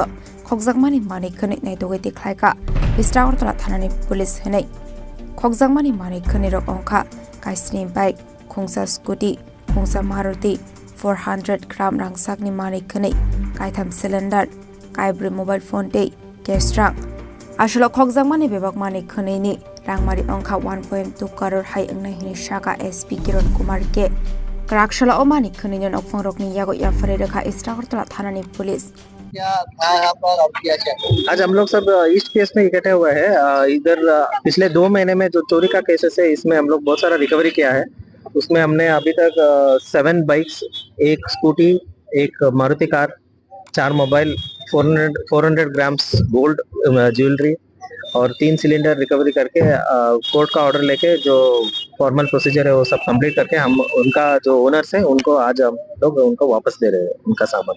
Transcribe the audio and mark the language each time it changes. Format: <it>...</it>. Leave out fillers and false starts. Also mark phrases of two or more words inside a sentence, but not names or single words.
<trp>khokjakmani manik khuni nai dogoi tikhlaika Istagortola thanani police henai khokjakmani manik khuni rok ongkha kaisni bike khongsa scooty khongsa maruti 400 gram rangsakni manik khani kaitham cylinder kaibri</trp> <en>mobile phone</en> <trp>te cash rang asholo khokjakmani bebak manik khani ni rangmari ongkha 1.2 crore hai angnai hini shaka SP Kiron Kumar ke krakshala o manik khani non okphang rokni yago yafare rekha Istagortola thanani police</trp> <hi>आज हम लोग सब</hi> <en>East case</en> <hi>में इकट्ठे हुए हैं। इधर पिछले 2 महीने में जो चोरी का केसेस है इसमें हम लोग बहुत सारा रिकवरी किया है। उसमें हमने अभी तक 7 बाइक्स, 1 स्कूटी, 1 मारुति कार, 4 मोबाइल, 400</hi> <en>grams gold jewellery</en> <hi>और 3 सिलेंडर रिकवरी करके कोर्ट का ऑर्डर लेके जो</hi> <en>formal procedure</en> <hi>है वो सब कंप्लीट करके हम उनका जो ओनर्स है उनको आज हम लोग उनको वापस दे रहे हैं उनका सामान।</hi>